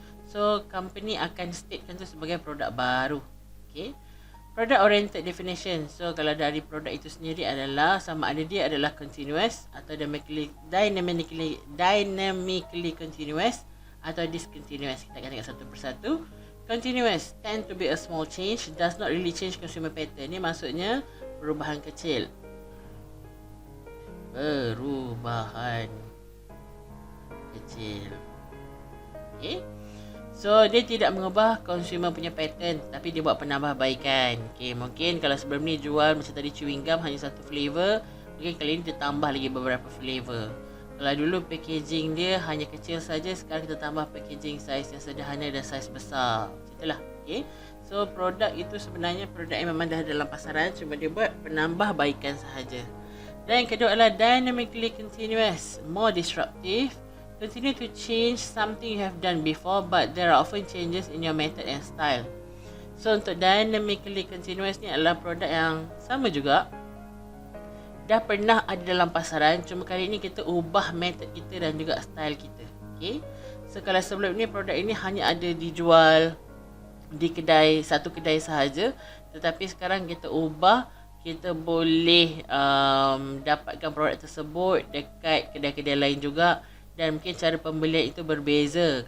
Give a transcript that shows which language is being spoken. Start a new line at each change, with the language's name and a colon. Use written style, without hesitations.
Malay: So, company akan statekan tu sebagai produk baru. Okay.
English: Product oriented definition.
Malay: So, kalau dari produk itu sendiri adalah sama ada dia adalah continuous atau dynamically continuous atau discontinuous. Kita akan tengok satu persatu.
English: Continuous tend to be a small change, does not really change consumer pattern.
Malay: Ni maksudnya perubahan kecil. Perubahan kecil. Okay. So dia tidak mengubah consumer punya pattern, tapi dia buat penambahbaikan. Okay, mungkin kalau sebelum ni jual macam tadi chewing gum hanya satu flavor, mungkin kali ni dia tambah lagi beberapa flavor. Kalau dulu packaging dia hanya kecil saja, sekarang kita tambah packaging size yang sederhana dan size besar. Itulah. Okay. So produk itu sebenarnya produk yang memang dah dalam pasaran, cuma dia buat penambahbaikan sahaja. Dan yang kedua adalah
English: dynamically continuous, more disruptive, continue to change something you have done before but there are often changes in your method and style.
Malay: So untuk dynamically continuous ni adalah produk yang sama juga, dah pernah ada dalam pasaran, cuma kali ni kita ubah method kita dan juga style kita. Okay. So kalau sebelum ni produk ini hanya ada dijual di satu kedai sahaja, tetapi sekarang kita ubah, kita boleh dapatkan produk tersebut dekat kedai-kedai lain juga dan mungkin cara pembelian itu berbeza.